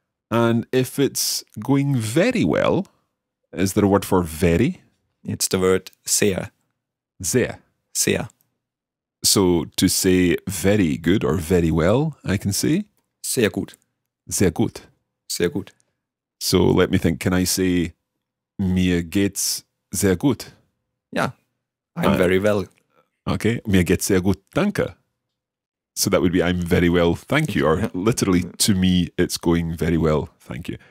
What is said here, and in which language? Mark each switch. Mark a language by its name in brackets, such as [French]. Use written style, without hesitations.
[English] And if it's going very well, is there a word for very? It's the word sehr, [German] Sehr. sehr, [English] So to say very good or very well, I can say [German] sehr gut, sehr gut. sehr gut. [English] So let me think. Can I say [German] mir geht's sehr gut? [English] Yeah, I'm very well. Okay. [German] Mir geht's sehr gut, danke. [English] So that would be I'm very well, thank you. Or literally to me, it's going very well, thank you.